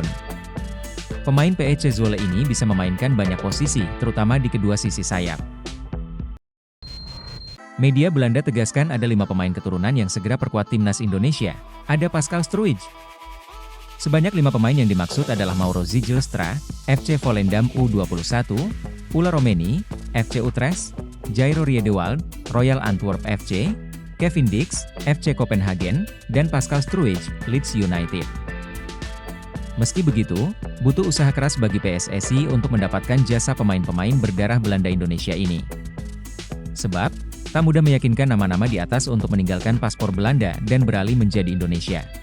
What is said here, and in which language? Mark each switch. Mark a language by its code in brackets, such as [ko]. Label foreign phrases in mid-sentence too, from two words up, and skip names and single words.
[id] Pemain PSC Zwolle ini bisa memainkan banyak posisi, terutama di kedua sisi sayap. Media Belanda tegaskan ada 5 pemain keturunan yang segera perkuat timnas Indonesia. Ada Pascal Struijk. Sebanyak 5 pemain yang dimaksud adalah Mauro Zijlstra, FC Volendam U21, Ula Romeni, FC Utrecht, Jairo Riedewald, Royal Antwerp FC, Kevin Dix, FC Copenhagen, dan Pascal Struijk, Leeds United. Meski begitu, butuh usaha keras bagi PSSI untuk mendapatkan jasa pemain-pemain berdarah Belanda Indonesia ini. Sebab, tak mudah meyakinkan nama-nama di atas untuk meninggalkan paspor Belanda dan beralih menjadi Indonesia.